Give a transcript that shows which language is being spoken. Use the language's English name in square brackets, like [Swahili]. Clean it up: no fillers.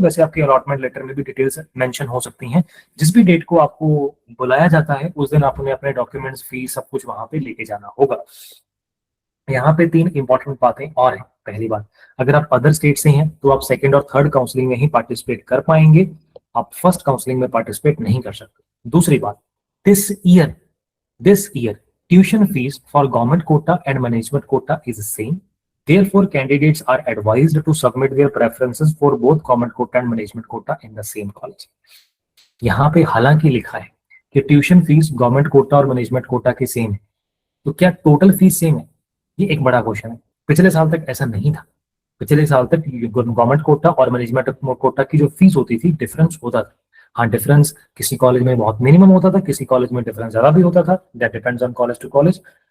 [Hindi] वैसे आपके allotment letter में भी डिटेल्स मेंशन हो सकती हैं। जिस भी डेट को आपको बुलाया जाता है उस दिन आपने अपने डॉक्यूमेंट्स, फीस, सब कुछ वहां पे लेके जाना होगा। यहाँ पे 3 इंपॉर्टेंट बातें और हैं। पहली बात, अगर आप अदर स्टेट से हैं तो आप सेकंड और थर्ड काउंसलिंग में ही पार्टिसिपेट कर पाएंगे, आप फर्स्ट काउंसलिंग में पार्टिसिपेट नहीं कर सकते। दूसरी बात, [English] This year this year tuition fees for government quota and management quota is the same. Therefore, candidates are advised to submit their preferences for both government quota and management quota in the same college. [Hindi] यहाँ पे हालांकि लिखा है कि tuition fees government Kota और management quota की same है, तो क्या टोटल फीस सेम है? ये एक बड़ा क्वेश्चन है। पिछले साल तक ऐसा नहीं था। पिछले साल तक गवर्नमेंट कोटा और मैनेजमेंट कोटा की जो फीस होती थी डिफरेंस होता था। हाँ, डिफरेंस किसी कॉलेज में बहुत मिनिमम होता था, किसी कॉलेज में डिफरेंस ज्यादा भी होता था, [English] That depends on college to college.